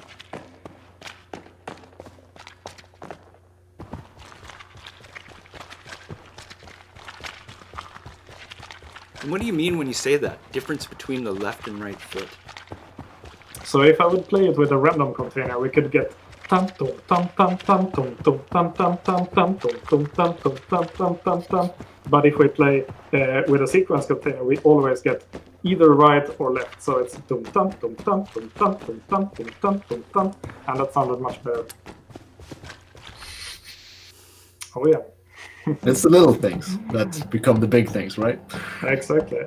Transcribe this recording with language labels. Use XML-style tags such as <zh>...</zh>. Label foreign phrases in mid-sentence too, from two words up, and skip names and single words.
<en>And what do you mean when you say that? Difference between the left and right foot? So if I would play it with a random container, we could get tam tum tam tam tam tum tum tam tam tam tam tum tum tam tum tam tam tam tam. But if we play with a sequence container, we always get either right or left. So it's tum tam tum tam tum tam tum tam tum tam tum tam, and that sounded much better. Oh yeah. It's the little things that become the big things, right? Exactly.</en>